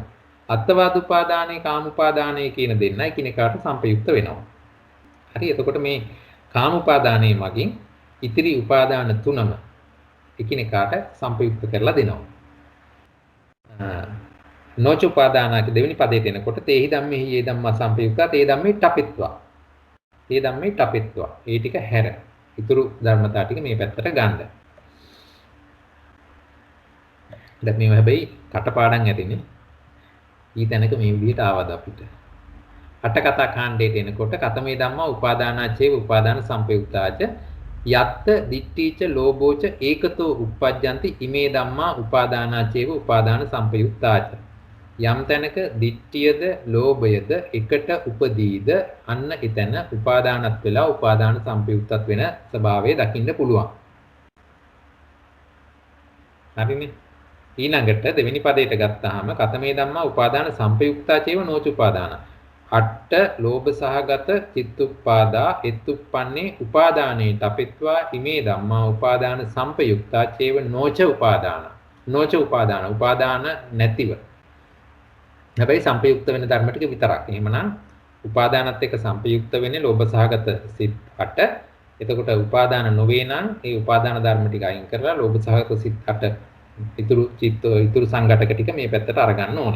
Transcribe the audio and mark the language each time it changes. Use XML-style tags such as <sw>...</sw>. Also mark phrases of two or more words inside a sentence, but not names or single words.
<si>අත්වාද උපාදානය කාමූපදානය කියන දෙන්න එකිනෙකාට සම්පයුක්ත වෙනවා. හරි. එතකොට මේ කාමූපදානයේ මගින් ඉතිරි උපාදාන තුනම එකිනෙකාට සම්පයුක්ත කරලා දෙනවා.</si> <pi>නොච උපාදානක</pi> <si>දෙවෙනි පදයට එනකොට</si> <pi>තේහි ධම්මෙහි යේ ධම්මා සම්පයුක්තා තේ ධම්මේ ටපිත්වා. තේ ධම්මේ ටපිත්වා.</pi> <si>ඒ ටික හැර. ඊතුරු ධර්මතා ටික මේ පැත්තට ගන්න. දැන් මේව හැබැයි කටපාඩම් ඇතිනේ. ඊතැනක මේ විදිහට ආවද අපිට. අට කතා කාණ්ඩයට එනකොට</si> <pi>කතමේ ධම්මා උපාදානාචේව උපාදාන සම්පයුක්තාච යත්ත දිට්ඨීච ලෝභෝච ඒකතෝ uppajjanti ඉමේ ධම්මා උපාදානාචේව උපාදාන සම්පයුක්තාච.</pi> <si>යම් තැනක දිට්ඨියද ලෝභයද එකට උපදීද අන්න එතන උපාදානත් වෙලා උපාදාන සම්පයුක්තත් වෙන ස්වභාවය දකින්න පුළුවන්. හරිනේ. ඊළඟට දෙවෙනි පදයට ගත්තාම</si> <pi>කතමේ ධම්මා උපාදාන සම්පයුක්තා චේව නෝච උපාදාන. අට්ඨ ලෝභ සහගත චිත්තුප්පාදා එත්තුප්පන්නේ උපාදානේ තපෙත්වා ඉමේ ධම්මා උපාදාන සම්පයුක්තා චේව නෝච උපාදාන. නෝච උපාදාන</pi> <si>උපාදාන නැතිව. හැබැයි සම්පයුක්ත වෙන ධර්ම ටික විතරක්. එහෙමනම් උපාදානත් එක්ක සම්පයුක්ත වෙන්නේ ලෝභ සහගත සිත් 8. එතකොට උපාදාන නොවේ නම් ඒ උපාදාන ධර්ම ටික අයින් කරලා ලෝභ සහගත සිත් 8 ඉතුරු සංඝටක ටික මේ පැත්තට අරගන්න ඕනේ.</si>